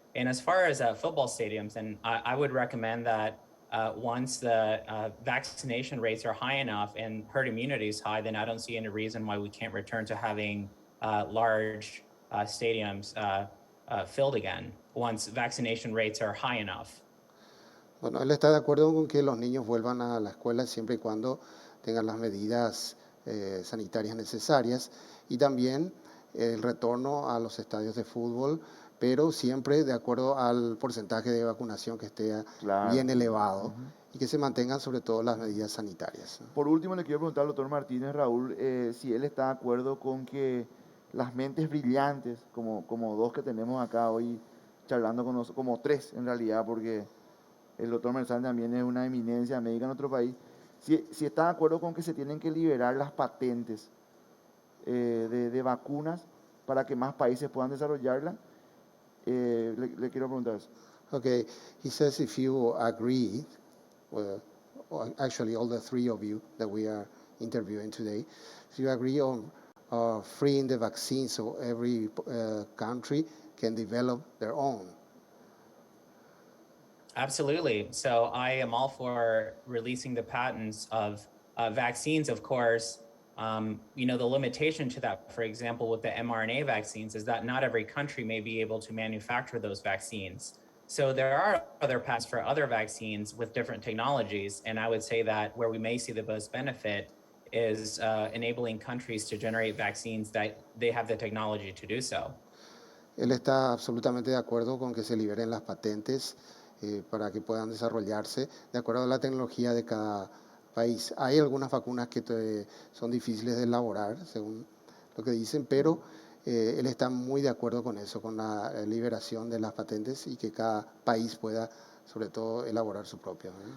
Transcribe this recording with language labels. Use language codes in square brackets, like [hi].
[en] And as far as football stadiums, then I would recommend that once the vaccination rates are high enough and herd immunity is high, then I don't see any reason why we can't return to having large stadiums filled again once vaccination rates are high enough. [es] Bueno, él está de acuerdo con que los niños vuelvan a la escuela siempre y cuando tengan las medidas sanitarias necesarias y también el retorno a los estadios de fútbol, pero siempre de acuerdo al porcentaje de vacunación que esté bien elevado y que se mantengan sobre todo las medidas sanitarias. Por último, le quiero preguntar al doctor Martínez, Raúl, si él está de acuerdo con que las mentes brillantes, como dos que tenemos acá hoy charlando con nosotros, como tres en realidad, porque el doctor Mersán también es una eminencia médica en nuestro país, si está de acuerdo con que se tienen que liberar las patentes de vacunas para que más países puedan desarrollarla. Le quiero preguntar eso. [en] Okay, he says if you agree, well, actually all the three of you that we are interviewing today, if you agree on freeing the vaccine so every country can develop their own. Absolutely. So I am all for releasing the patents of vaccines, of course. The limitation to that, for example, with the mRNA vaccines is that not every country may be able to manufacture those vaccines. So there are other paths for other vaccines with different technologies. And I would say that where we may see the most benefit is enabling countries to generate vaccines that they have the technology to do so. [es] Él está absolutamente de acuerdo con que se liberen las patentes para que puedan desarrollarse de acuerdo a la tecnología de cada país. Hay algunas vacunas que son difíciles de elaborar, según lo que dicen, pero él está muy de acuerdo con eso, con la liberación de las patentes y que cada país pueda, sobre todo, elaborar su propia.